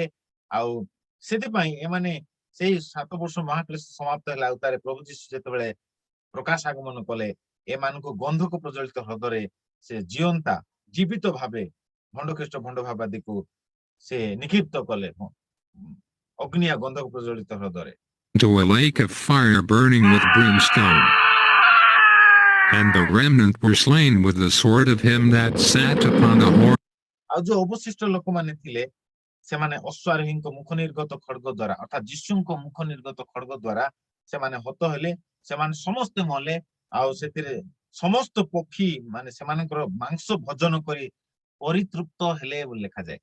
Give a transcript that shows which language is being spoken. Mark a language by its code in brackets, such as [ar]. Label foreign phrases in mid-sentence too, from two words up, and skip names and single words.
[or] ଆଉ ସେଥିପାଇଁ ଏମାନେ ସେଇ 7 ବର୍ଷ ମହାକ୍ଲେଶ ସମାପ୍ତ ହେଲା ଆଉ ତାରେ ପ୍ରଭୁ ଯୀଶୁ ଯେତେବେଳେ ପ୍ରକାଶ ଆଗମନ କଲେ ଏମାନଙ୍କୁ ଗନ୍ଧକ ପ୍ରଜ୍ୱଳିତ ହ୍ରଦରେ ସେ ଜିଅନ୍ତା ଜୀବିତ ଭାବେ ଭଣ୍ଡ ଖ୍ରୀଷ୍ଟ ଭଣ୍ଡ ଭାବବାଦୀକୁ ସେ ନିକ୍ଷିପ୍ତ କଲେ ଅଗ୍ନିଆ ଗନ୍ଧକ ପ୍ରଜ୍ୱଳିତ ହ୍ରଦରେ। [en] To a lake of fire burning with brimstone. And the remnant were slain with the sword of him that sat upon the horse. [or] ଆଉ ଯୋଉ ଅବଶିଷ୍ଟ ଲୋକମାନେ ଥିଲେ ସେମାନେ ଅଶ୍ୱାରୋହୀଙ୍କ ମୁଖ ନିର୍ଗତ ଖଡ୍ଗ ଦ୍ୱାରା ଅର୍ଥାତ୍ ଯୀଶୁଙ୍କ ମୁଖ ନିର୍ଗତ ଖଡ୍ଗ ଦ୍ୱାରା ସେମାନେ ହତ ହେଲେ, ସେମାନେ ସମସ୍ତେ ମଲେ। ଆଉ ସେଥିରେ ସମସ୍ତ ପକ୍ଷୀ ମାନେ ସେମାନଙ୍କର ମାଂସ ଭୋଜନ କରି ପରିତୃପ୍ତ ହେଲେ ବୋଲି ଲେଖାଯାଏ।